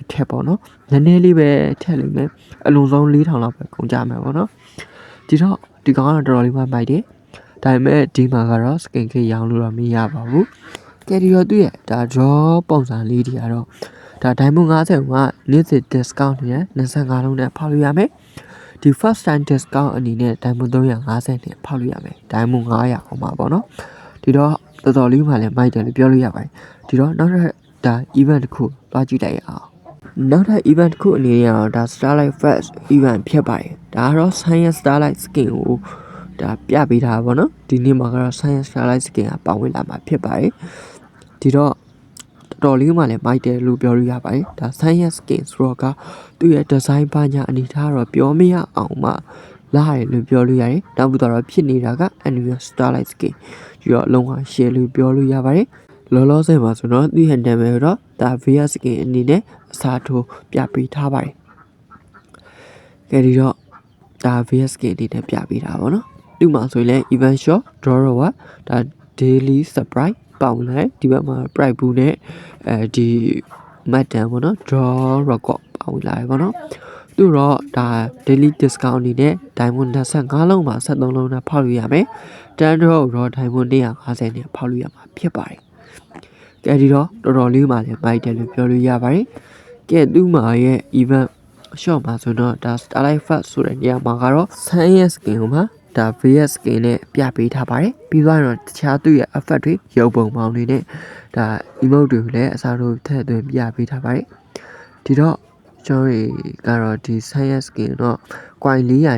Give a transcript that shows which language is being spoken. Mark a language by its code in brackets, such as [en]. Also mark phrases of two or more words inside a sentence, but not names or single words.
[my] ထက်ပေါ့နော်နည်းနည်းလေးပဲထက်လိမ့်မယ်အလုံးစုံ4000လောက်ပဲကုန်ကြမယ်ပေါ့နော်ဒီတော့ဒီကောင်ကတော့တော်တော်လေးမှမိုက်တယ်ဒါပေမဲ့ဒီမှာကတော့ [en] skin kit [my] ရောင်းလို့တော့မရပါဘူးကဲဒီတော့သူ့ရဲ့ဒါ draw ပုံစံလေးတွေကတော့ဒါ diamond 50ကနေ့စဉ် discount နဲ့ 25လုံးနဲ့ဖောက်လို့ရမယ်ဒီ [en] first time discount [my] အနေနဲ့ diamond 350နဲ့ဖောက်လို့ရမယ် diamond 900အောင်ပါပေါ့နော်ဒီတော့တော်တော်လေးမှလည်းမိုက်တယ်လို့ပြောလို့ရပါတယ်ဒီတော့နောက်ထပ်ဒါ event တစ်ခုသွားကြည့်လိုက်ရအောင် နောက်ထပ် event တစ်ခုအနေနဲ့တော့ဒါ [en] starlight first event [my] ဖြစ်ပါတယ်ဒါကတော့ [en] science starlight skin [my] ကိုဒါပြပေးထားပါတော့ဒီနေ့မှာကတော့ [en] science starlight skin [my] ကပါဝင်လာ မှာဖြစ်ပါတယ်ဒီတော့တော်တော်လေးမှလည်းမိုက်တယ်လို့ပြောလို့ရပါတယ်ဒါ [en] science skin [my] ဆိုတော့ကသူ့ရဲ့ design ဘာညာအနေထားတော့ ပြောမရအောင်မှလာတယ်လို့ပြောလို့ရတယ်နောက်ပြီးတော့ဖြစ်နေတာက [en] annual starlight skin [my] ပြီးတော့လုံးဝ share လို့ပြောလို့ရပါတယ်လောလောဆယ်မှာဆိုတော့သူ့ရဲ့နာမည်တော့ဒါ [en] VS skin [my] အနေနဲ့အစားထိုးပြပေးထားပါတယ်ကဲဒီတော့ဒါ [en] VS skin [my] အနေနဲ့ပြပေးတာပေါ့နော်ဒီမှာဆိုရင်လည်း [en] event shop drawer [my] ဒါ [en] daily surprise [my] ပေါင်လိုက်ဒီဘက်မှာ [en] price pool [my] နဲ့ဒီ madam ပေါ့နော် [en] draw record [my] ပေါင်လိုက်ပေါ့နော်သူတော့ဒါ [en] daily discount [my] အနေနဲ့ diamond 25လုံးမှာ73လုံးနဲ့ဖောက်လို့ရမယ်တန်းတော့ diamond 150နဲ့ဖောက်လို့ရမှာဖြစ်ပါတယ်ကဲဒီတော့တော်တော်လေးမှလည်းမိုက်တယ်လို့ပြောလို့ရပါတယ်ကဲသူ့မှာရဲ့ [en] event shop [my] မှာဆိုတော့ဒါ [en] starlight first [my] ဆိုတဲ့နေရာမှာကတော့ [en] science skin [my] ကိုမှာဒါ [en] VS skin [my] နဲ့ပြပေးထားပါတယ်ပြီးသွားတော့တခြားသူ့ရဲ့ effect တွေရုပ်ပုံပေါင်းတွေနဲ့ဒါ emote တွေကိုလည်းအစားထိုးထည့်သွင်းပြပေးထားပါတယ်ဒီတော့ကျွန်တော်ကတော့ဒီ [en] science skin [my] တော့ coin 400